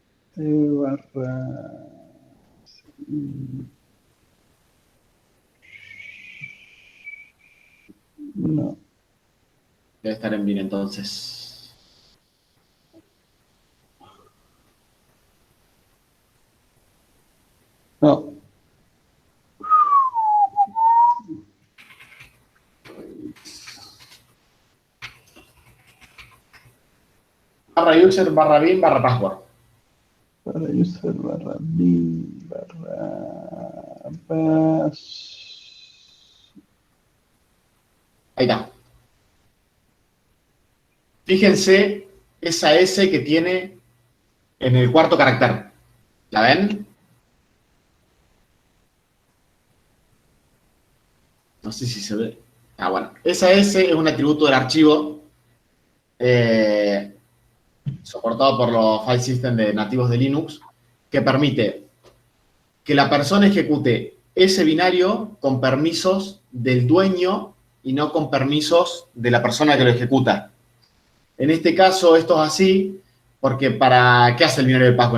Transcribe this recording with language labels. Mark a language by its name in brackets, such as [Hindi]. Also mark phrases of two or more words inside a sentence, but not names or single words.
[Spanish] No. Debe estar en bin entonces. No. Barra user, barra bin, barra password. Barra user, barra bin, barra pass. Ahí está. Fíjense esa S que tiene en el cuarto carácter. ¿La ven? No sé si se ve. Bueno. Esa S es un atributo del archivo soportado por los [English] file system [Spanish] nativos de Linux, que permite que la persona ejecute ese binario con permisos del dueño y no con permisos de la persona que lo ejecuta. En este caso, esto es así porque ¿qué hace el binario de password?